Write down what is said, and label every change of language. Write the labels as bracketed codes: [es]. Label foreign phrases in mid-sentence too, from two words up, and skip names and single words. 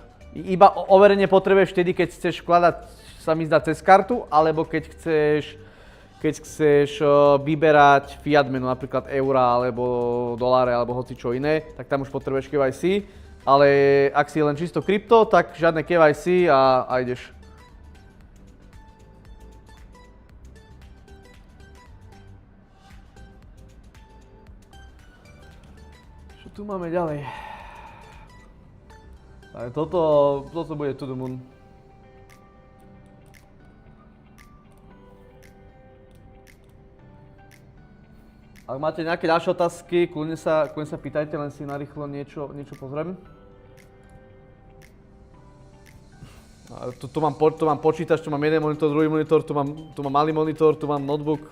[sk] Iba overenie potrebuješ vtedy, keď chceš vkladať, sa mi zdá, cez kartu, alebo keď chceš vyberať fiat menu, napríklad eurá, alebo doláre, alebo hoci čo iné, tak tam už potrebuješ KYC, ale ak si len čisto krypto, tak žiadne KYC a ideš. Čo tu máme ďalej? Tak toto bude [en] to the moon. [sk] Ak máte nejaké ďalšie otázky, kľudne sa pýtajte, len si narýchlo niečo pozriem. Tu mám počítač, tu mám jeden monitor, druhý monitor, tu mám malý monitor, tu mám notebook.